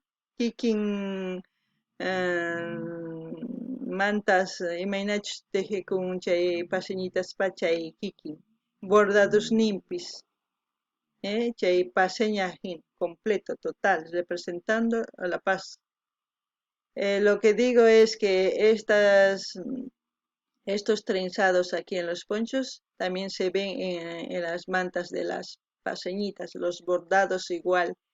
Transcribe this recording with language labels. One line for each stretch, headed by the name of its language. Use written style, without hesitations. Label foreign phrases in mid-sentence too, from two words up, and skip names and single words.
Quechua: kikin mantas imaynachus tejekun chay paseñitaspa chay kikin bordados nimpis, chay
Spanish: paseña completo, total, representando a la paz. Lo que digo es que estos trenzados aquí en los ponchos también se ven en las mantas de las paseñitas, los bordados igual.